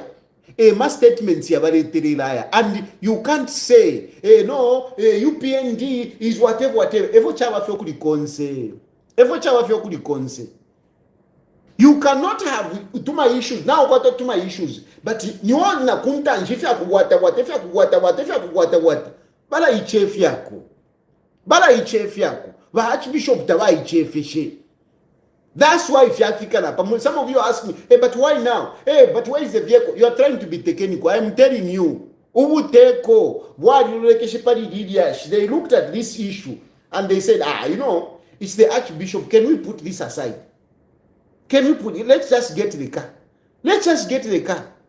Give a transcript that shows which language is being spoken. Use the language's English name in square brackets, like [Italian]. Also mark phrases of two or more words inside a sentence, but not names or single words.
[English] My statements are very liar. And you can't say, no, UPND is whatever. You cannot have too many issues. Now got too many issues. But you want [Bemba] na kunta njifia kuwata [English] what. [Bemba] Bala ichefi yako. Ba Archbishop tawa ichefishe. [English] That's why if you African, some of you ask me, hey, but why now? Hey, but where is the vehicle? You are trying to be technical. I'm telling you. They looked at this issue and they said, it's the Archbishop. Can we put this aside? Can we put it? Let's just get the car.